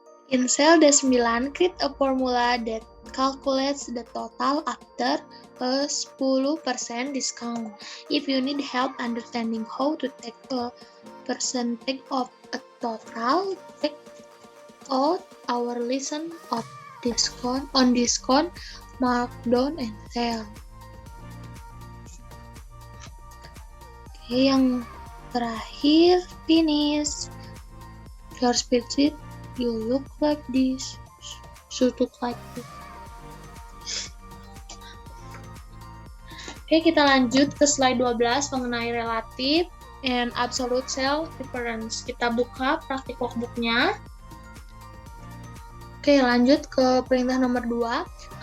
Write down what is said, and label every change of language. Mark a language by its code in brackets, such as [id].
[en] In cell D9, create a formula that calculates the total after a 10% discount. If you need help understanding how to take a percentage of a total, check out our lesson of discount, markdown, and sale. [id] Oke, yang terakhir, finish. [en] Your spreadsheet you look like this. Should look like this. [id] Oke, kita lanjut ke slide 12 mengenai [en] relative and absolute cell reference. [id] Kita buka praktik workbook-nya. Oke, lanjut ke perintah nomor 2.